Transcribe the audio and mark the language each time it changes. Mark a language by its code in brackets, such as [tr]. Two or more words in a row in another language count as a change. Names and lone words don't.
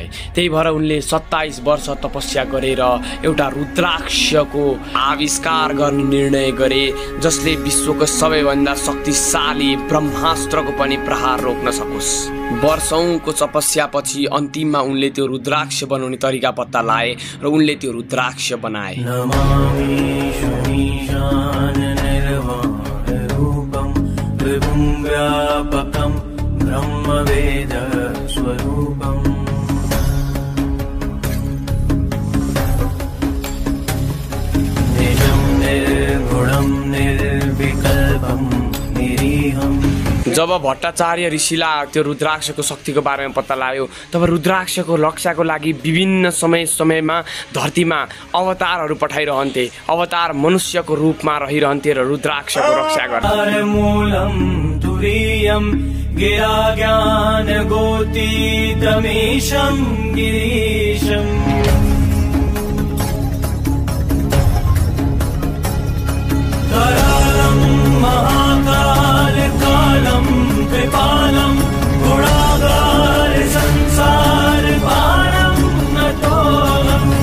[ne] त्यही भएर उनले 27 वर्ष तपस्या गरेर एउटा रुद्राक्षको आविष्कार गर्ने निर्णय गरे, जसले विश्वको सबैभन्दा शक्तिशाली ब्रह्मास्त्रको पनि प्रहार रोक्न सकोस्। वर्षौंको तपस्यापछि अन्तिममा उनले त्यो रुद्राक्ष बनाउने तरिका पत्ता लाए र उनले त्यो रुद्राक्ष बनाए। [sa] व्यापकं ब्रह्मवेद स्वरूपम् निजं निर्गुणं निर्विकल्पं निरीहम्। [ne] जब भट्टाचार्य ऋषिलाई त्यो रुद्राक्षको शक्तिको बारेमा पत्ता लाग्यो, तब रुद्राक्षको रक्षाको लागि विभिन्न समयमा धरतीमा अवतारहरू पठाइरहन्थे। अवतार मनुष्यको रूपमा रहिरहन्थे र रुद्राक्षको रक्षा गर्थे। [sa] मूलम तुरीयम गिरा ज्ञान गोती दमेशम गिरीशम करालम महाकाल कालम कृपालम गुणागार संसार पारम नतोलम।